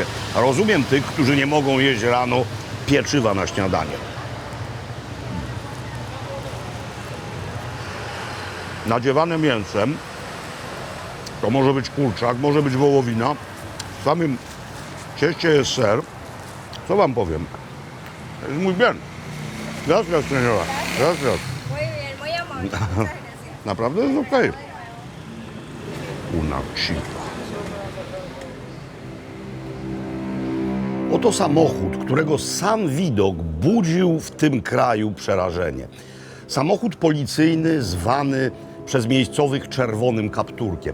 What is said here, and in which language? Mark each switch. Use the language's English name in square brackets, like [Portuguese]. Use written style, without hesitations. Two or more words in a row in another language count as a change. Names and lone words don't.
[Polish] Rozumiem tych, którzy nie mogą jeść rano pieczywa na śniadanie. Nadziewane mięsem, to może być kurczak, może być wołowina. W samym cieście jest ser. Co wam powiem? To jest mój bien. [Spanish] Gracias, señora. Gracias. Muy bien, muy amable. Muchas gracias. [Polish] Naprawdę jest okej. [Spanish] Una chita. [Polish] Oto samochód, którego sam widok budził w tym kraju przerażenie. Samochód policyjny zwany przez miejscowych czerwonym kapturkiem.